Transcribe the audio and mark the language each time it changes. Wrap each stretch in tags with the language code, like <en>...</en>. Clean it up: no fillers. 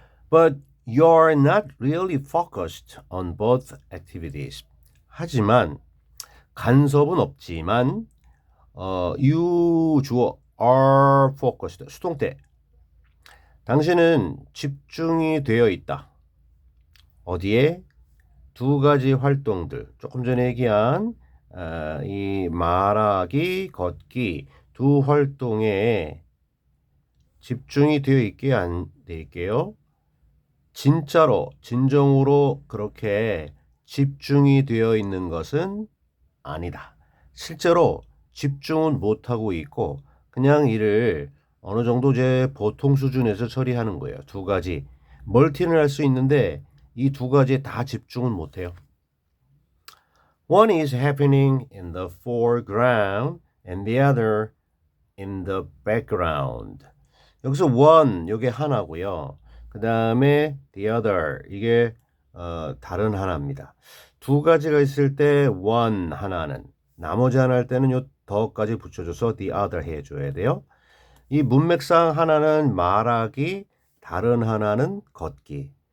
<en>But you're not really focused on both activities.</en> <ko>하지만 간섭은 없지만 you 주어</ko> <en>are focused</en> <ko>수동태 당신은 집중이 되어 있다. 어디에? 두 가지 활동들 조금 전에 얘기한 이 말하기, 걷기 두 활동에 집중이 되어 있게 안 될게요. 진짜로 진정으로 그렇게 집중이 되어 있는 것은 아니다. 실제로 집중은 못하고 있고 그냥 일을 어느 정도 제 보통 수준에서 처리하는 거예요. 두 가지. 멀티는 할 수 있는데 이 두 가지에 다 집중은 못해요.</ko> <en>One is happening in the foreground and the other in the background.</en> <ko>여기서 one 이게 하나고요. 그 다음에 the other 이게 다른 하나입니다. 두 가지가 있을 때 one 하나는 나머지 하나 할 때는 요 더까지 붙여줘서</ko> <en>the other</en> <ko>해줘야 돼요. 이 문맥상 하나는 말하기, 다른 하나는 걷기.</ko>